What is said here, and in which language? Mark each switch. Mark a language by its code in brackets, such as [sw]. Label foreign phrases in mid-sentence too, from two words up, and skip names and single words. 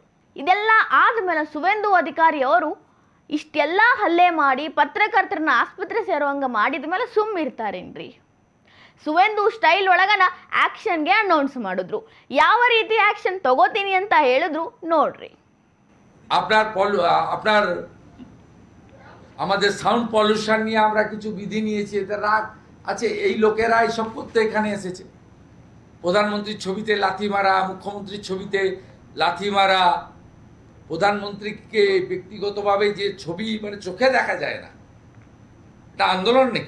[kn] ಇದೆಲ್ಲ ಆದ್ಮೇಲೆ ಸುವೇಂದು ಅಧಿಕಾರಿ ಅವರು ಇಷ್ಟೆಲ್ಲ ಹಲ್ಲೆ ಮಾಡಿ ಪತ್ರಕರ್ತರನ್ನ ಆಸ್ಪತ್ರೆ ಸೇರುವಂಗ ಮಾಡಿದ ಮೇಲೆ ಸುಮ್ಮಿರ್ತಾರೇನ್ರಿ? ಸುವೇಂದು ಸ್ಟೈಲ್ ಒಳಗನ ಆಕ್ಷನ್ಗೆ ಅನೌನ್ಸ್ ಮಾಡಿದ್ರು. ಯಾವ ರೀತಿ ಆಕ್ಷನ್ ತಗೋತೀನಿ ಅಂತ ಹೇಳಿದ್ರು ನೋಡ್ರಿ. [bn] আপনার আমাদের [en] sound pollution [bn] নিয়ে আমরা কিছু বিধি নিয়েছি, এতে রাগ আছে। এই লোকেরা এইসব করতে এখানে এসেছে। প্রধানমন্ত্রীর ছবিতে লাথি মারা, মুখ্যমন্ত্রীর ছবিতে লাথি মারা, প্রধানমন্ত্রীকে ব্যক্তিগতভাবে যে ছবি মানে চোখে দেখা যায় না, এটা আন্দোলন নাকি?